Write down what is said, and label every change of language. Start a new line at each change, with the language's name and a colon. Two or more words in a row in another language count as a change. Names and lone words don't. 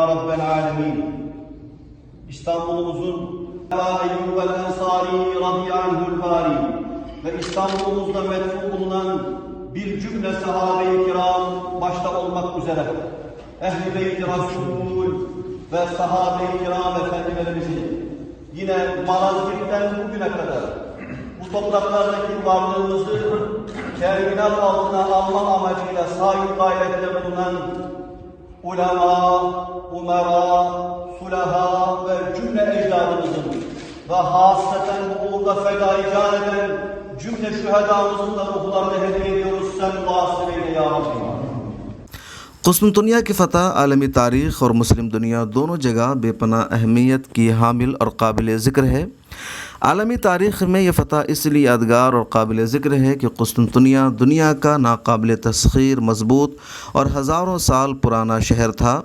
Arabic: رب العالمين
Turkish: İstanbul'umuzun Eyyub el-Ensari
Arabic: رضي الله عنه الباري
Turkish: ve İstanbul'umuzda metfun bulunan bir cümle sahabe-i kiram başta olmak üzere Ehl-i Beyt-i Resul ve sahabe-i kiram efendilerimizin yine Malazgirt'ten bugüne kadar bu topraklardaki varlığımızı teminat altına alma amacıyla sahi gayrette bulunan ulema, umera, sulaha ve cümle ecdadımızın ve hasaten bu uğurda fedai can eden cümle şühedamızın da ruhlarını hediye ediyoruz. Sen vasıl eyle ya Rabbi.
Urdu: قسطنطنیہ کی فتح عالمی تاریخ اور مسلم دنیا دونوں جگہ بے پناہ اہمیت کی حامل اور قابل ذکر ہے۔ عالمی تاریخ میں یہ فتح اس لیے یادگار اور قابل ذکر ہے کہ قسطنطنیہ دنیا کا ناقابل تسخیر مضبوط اور ہزاروں سال پرانا شہر تھا۔